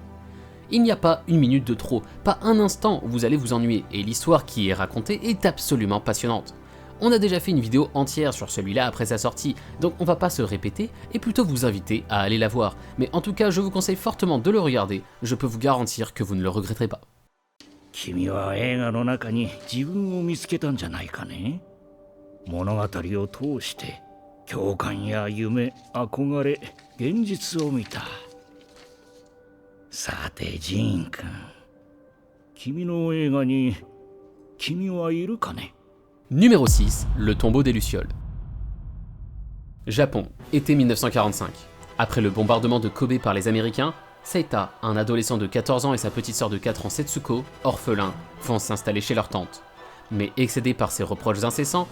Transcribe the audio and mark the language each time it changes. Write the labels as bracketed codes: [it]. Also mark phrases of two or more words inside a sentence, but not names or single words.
[fr] Il n'y a pas une minute de trop, pas un instant où vous allez vous ennuyer, et l'histoire qui y est racontée est absolument passionnante. On a déjà fait une vidéo entière sur celui-là après sa sortie, donc on va pas se répéter et plutôt vous inviter à aller la voir, mais en tout cas je vous conseille fortement de le regarder, je peux vous garantir que vous ne le regretterez pas. [ja] 君は映画の中に自分を見つけたんじゃないかね。物語を通して共感や夢、憧れ、現実を見た。さてジーン君、君の映画に君はいるかね。 [fr] Numéro 6, le tombeau des Lucioles. Japon, été 1945. Après le bombardement de Kobe par les Américains, Seita, un adolescent de 14 ans et sa petite sœur de 4 ans Setsuko, orphelins, vont s'installer chez leur tante. Mais excédés par ses reproches incessants,